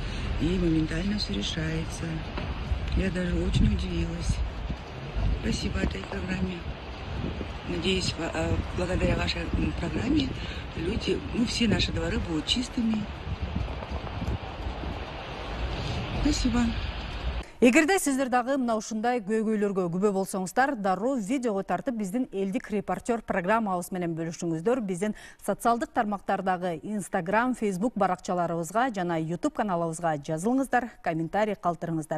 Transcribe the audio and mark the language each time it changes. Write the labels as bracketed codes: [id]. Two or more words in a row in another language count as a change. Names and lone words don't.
[ru] И моментально все решается. Я даже очень удивилась. Спасибо этой программе. Надеюсь, благодаря вашей программе люди, все наши дворы будут чистыми. Спасибо. [ky] Эгерде сиздер дагы мына ушундай көйгөйлөргө күбө болсоңуздар, дароо видеого тартып биздин Элдик Репортер программабыз менен бөлүшүңүздөр. Биздин социалдык тармактардагы Instagram, Facebook баракчаларыбызга жана YouTube каналыбызга жазылыңыздар, комментарий калтырыңыздар.